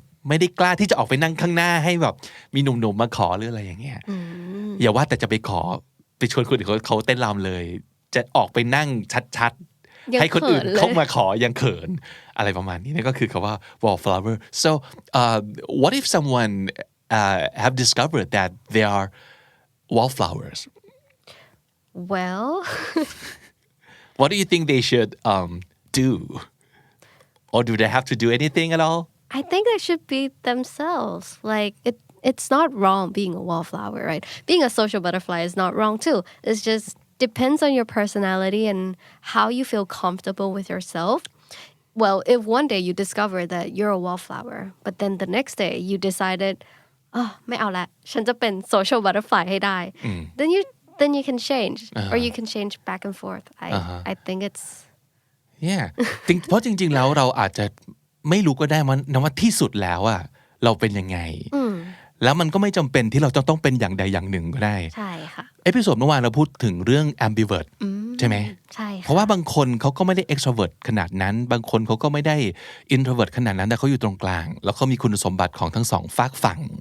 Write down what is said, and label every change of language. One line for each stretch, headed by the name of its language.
Thai: ไม่ได้กล้าที่จะออกไปนั่งข้างหน้าให้แบบมีหนุ่มๆมาขอหรืออะไรอย่างเงี้ยอย่าว่าแต่จะไปขอไปชวนคนอื่นเขาเต้นรำเลยจะออกไปนั่งชัดๆให้คนอื่นเข้ามาขอยังเขินอะไรประมาณนี้นี่ก็คือคำว่า wallflower
English: so what if someone have discovered that they are wallflowers well what do you think they should do or do they have to do anything at all I think they should be themselves like it's not wrong being a wallflower right being a social butterfly is not wrong too it's just depends on your personality and how you feel comfortable with yourself well if one day you discover that you're a wallflower but then the next day you decided
Thai: ไม่เอาละฉันจะเป็น
English: social butterfly ให้ได้ then you can change or you can change back and forth I think it's
Thai: yeah เพราะจริงๆแล้วเราอาจจะไม่รู้ก็ได้ว่าที่สุดแล้วอะเราเป็นยังไงแล้วมันก็ไม่จำเป็นที่เราจะต้องเป็นอย่างใดอย่างหนึ่งก็ได้ ใช่ค่ะ เอพิโซดเมื่อวานเราพูดถึงเรื่อง ambivert ใช่ไหม ใช่ เพราะว่าบางคนเขาก็ไม่ได้ extrovert ขนาดนั้นบางคนเขาก็ไม่ได้ introvert ขนาดนั้นแต่เขาอยู่ตรงกลางแล้วเขามีคุณสมบัติของทั้งสองฝากฝั่ง